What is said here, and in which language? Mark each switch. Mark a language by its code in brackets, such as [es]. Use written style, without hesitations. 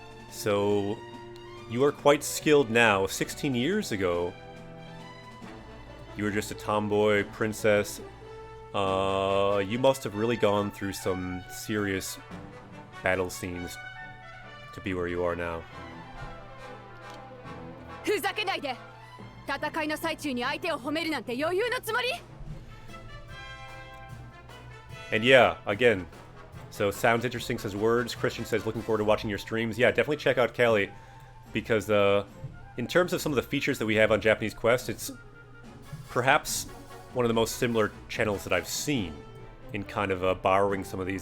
[en] So you are quite skilled now. 16 years ago, you were just a tomboy princess. You must have really gone through some serious battle scenes to be where you are now. [ja] ふざけないで。戦いの最中に相手を褒めるなんて余裕のつもり？ [en] And yeah, again, so sounds interesting says words. Christian says looking forward to watching your streams. Yeah, definitely check out Kali, because in terms of some of the features that we have on Japanese Quest, it's perhaps one of the most similar channels that I've seen in kind of borrowing some of these.